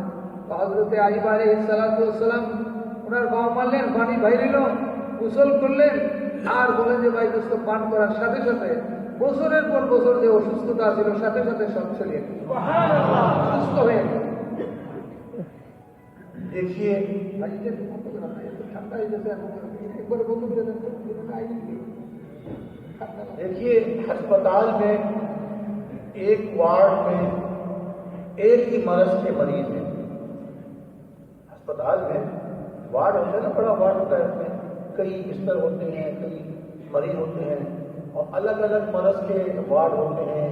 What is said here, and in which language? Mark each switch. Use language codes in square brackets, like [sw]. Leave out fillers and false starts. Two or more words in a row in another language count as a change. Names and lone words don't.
[bn] হযরতে আইয়ুব [ar] عليه الصلاة والسلام [bn] ওনার পাও মারলেন, পানি বাইরিল, গোসল করলেন আর বলেন যে ভাই দোস্ত পান করার সাথে সাথে বছরের পর বছর যে অসুস্থতা ছিল সাথে সাথে সব চলে গেল, সুস্থ হয়ে গেল. [ur] دیکھیے [bn] ঠান্ডা হয়ে গেছে, একবার বন্ধ করে দেন. [ur] دیکھیے ہسپتال میں ایک وارڈ میں ایک ہی مرض کے مریض ہیں. ہسپتال میں وارڈ ہوتا ہے نا, بڑا وارڈ ہوتا ہے, اس میں کئی بستر ہوتے ہیں, کئی مریض ہوتے ہیں, اور الگ الگ مرض کے وارڈ ہوتے ہیں.